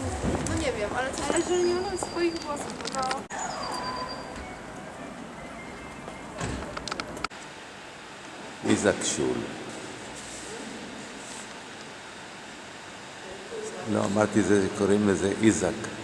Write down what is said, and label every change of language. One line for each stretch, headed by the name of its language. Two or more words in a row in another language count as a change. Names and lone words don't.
Polish: No nie wiem, ale że nie mam swoich włosów, no.
Hebrew: איזק שול. לא, אמרתי זה, קוראים לזה איזק.